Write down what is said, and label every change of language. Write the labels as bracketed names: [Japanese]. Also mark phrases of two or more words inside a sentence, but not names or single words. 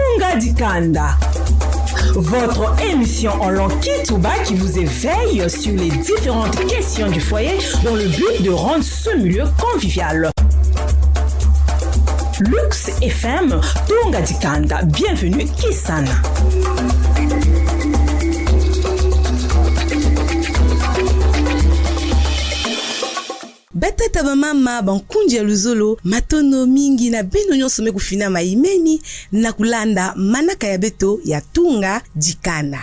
[French] Tunga Dikanda. Votre émission en langue Kitouba qui vous éveille sur les différentes questions du foyer dans le but de rendre ce milieu convivial. Lux FM, Tunga Dikanda. Bienvenue, Kisana. [Kituba (Democratic Republic of Congo)] Batata ba mama bankunji ya luzolo matono mingi na bino nyonso mekufina maimeni na kulanda manaka ya beto ya Tunga Dikanda.